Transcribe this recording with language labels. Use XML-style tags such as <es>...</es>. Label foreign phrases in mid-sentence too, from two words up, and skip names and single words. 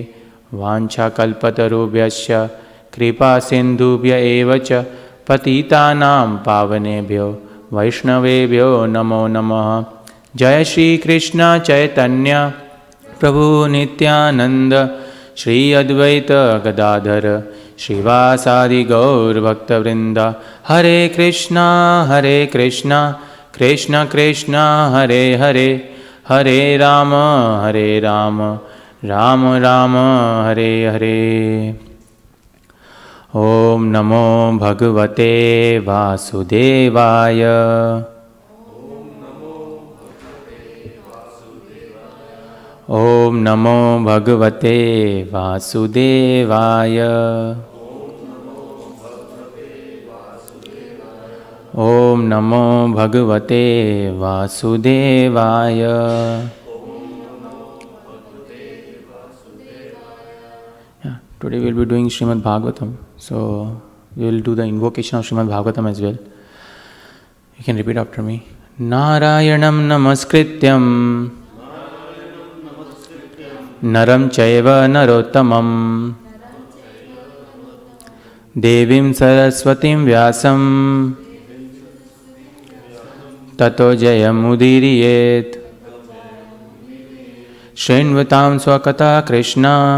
<sa>वाञ्छाकल्पतरुभ्यश्च कृपा सिन्धुभ्य एव च पतितानां पावनेभ्यो वैष्णवेभ्यो नमो नमः। जय श्री कृष्ण चैतन्य प्रभु नित्यानंद श्री अद्वैत गदाधर श्रीवासादि गौर भक्तवृंद। हरे कृष्णा कृष्ण कृष्ण हरे हरे, हरे राम राम राम हरे हरे। ओम नमो भगवते वासुदेवाय। ओम नमो भगवते वासुदेवाय। ओम नमो भगवते वासुदेवाय।</sa> <en>Today we will be doing Srimad Bhagavatam. So we will do the invocation of Srimad Bhagavatam as well. You can repeat after me.</en> <sa>नारायणं नमस्कृत्यं नरं चैव नरोत्तमम् देवीं सरस्वतीं व्यासं ततो जयम् उदीरयेत् श्रृण्वतां स्वकथा कृष्ण</sa>